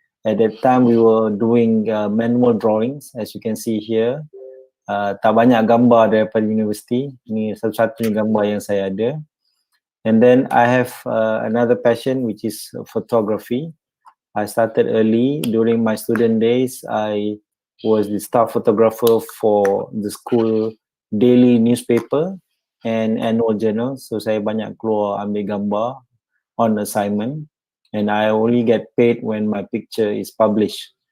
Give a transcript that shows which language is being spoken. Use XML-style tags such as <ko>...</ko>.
<en>At that time we were doing manual drawings, as you can see here.</en> <ms>Tak banyak gambar daripada universiti. Ini satu-satunya gambar yang saya ada.</ms> <en>And then I have another passion, which is photography. I started early. During my student days, I was the staff photographer for the school daily newspaper and annual journal.</en> <ms>So saya banyak keluar ambil gambar</ms> <en>on assignment, and I only get paid when my picture is published.</en>